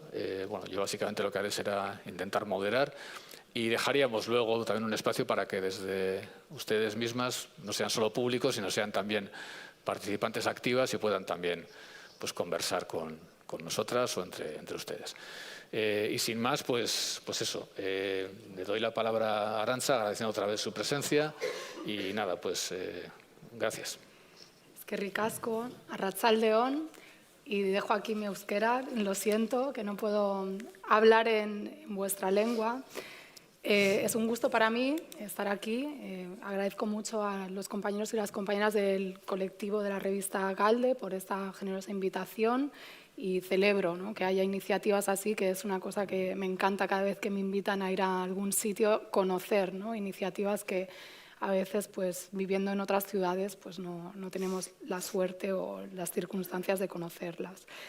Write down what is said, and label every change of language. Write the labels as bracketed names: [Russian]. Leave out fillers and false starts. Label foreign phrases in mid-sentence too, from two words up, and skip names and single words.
[Spanish] Bueno, yo básicamente lo que haré será intentar moderar y dejaríamos luego también un espacio para que desde ustedes mismas no sean solo públicos, sino sean también participantes activas y puedan también pues, conversar con nosotras o entre ustedes. Y sin más, pues eso, le doy la palabra a Arantza, agradeciendo otra vez su presencia y nada, pues gracias. [Basque] Eskerrik asko, arratsaldeon, [Spanish] y dejo aquí mi euskera, lo siento, que no puedo hablar en vuestra lengua. Es un gusto para mí estar aquí. Agradezco mucho a los compañeros y las compañeras del colectivo de la revista Galde por esta generosa invitación y celebro, ¿no?, que haya iniciativas así, que es una cosa que me encanta cada vez que me invitan a ir a algún sitio, conocer, ¿no?, iniciativas que a veces, pues, viviendo en otras ciudades, pues no tenemos la suerte o las circunstancias de conocerlas.